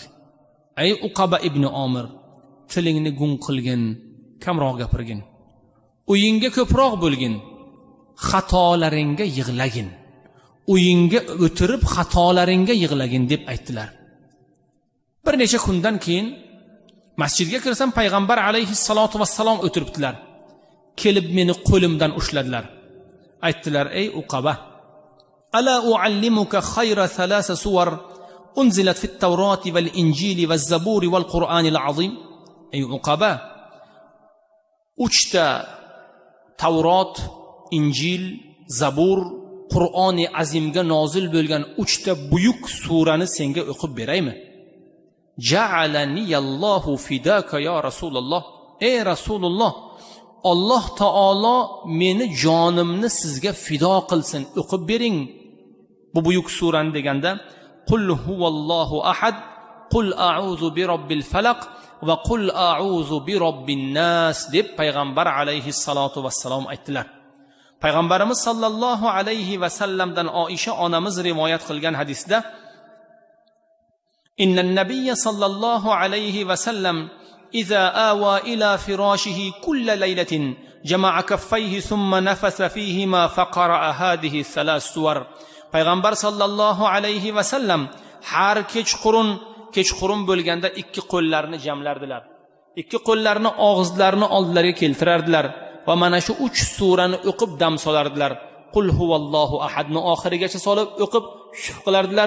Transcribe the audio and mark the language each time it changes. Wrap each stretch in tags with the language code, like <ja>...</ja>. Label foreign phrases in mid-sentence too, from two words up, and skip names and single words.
<uz>Ey Uqaba ibn Amir, tilingni gung qilgin, kamroq gapirgin, uyingga ko'proq bo'lgin, xatolaringga yig'lagin, uyingga o'tirib xatolaringga yig'lagin deb aytdilar. Bir necha kundan keyin masjidga kirsam, payg'ambar</uz> <ar>عليه الصلاة والسلام</ar> <uz>o'tiribdilar. Kelib meni qo'limdan ushladilar. Aytdilar: "Ey Uqaba,</uz> <ar>ألا أعلمك خير ثلاث سور أنزلت في التوراة والإنجيل والزبور والقرآن العظيم."</ar> <uz>Ey Uqaba, 3 ta Tavrot, Injil, Zabur, Qur'oni azimga nozil bo'lgan 3 ta buyuk surani senga o'qib beraymi?</uz> <ar>جعلني الله فداك يا رسول الله.</ar> <uz>Ey Rasululloh, Alloh taolo meni jonimni sizga fido qilsin, o'qib bering bu buyuk surani deganda,</uz> <ar>قل هو الله أحد قل أعوذ برب الفلق وقل أعوذ برب الناس</ar> <uz>deb payg'ambar</uz> <ar>عليه الصلاة والسلام</ar> <uz>aytdilar.</uz> <ar>Payg'ambarimiz صلى الله عليه وسلم</ar> <uz>Oisha onamiz rivoyat qilgan hadisda,</uz> <ar>إن النبي صلى الله عليه وسلم إذا آوى إلى فراشه كل ليلة جمع كفيه ثم نفث فيهما فقرأ هذه الثلاث سور.</ar> <uz>Payg'ambar sallallohu alayhi va sallam har kechqurun bo'lganda ikki qo'llarini jamlardilar. Ikki qo'llarini og'izlarini oldilariga keltirardilar va mana shu 3 surani o'qib dam solardilar.</uz> <ar>قل هو الله</ar> <uz>ahadni oxirigacha solib o'qib shuf qilardilar.</uz>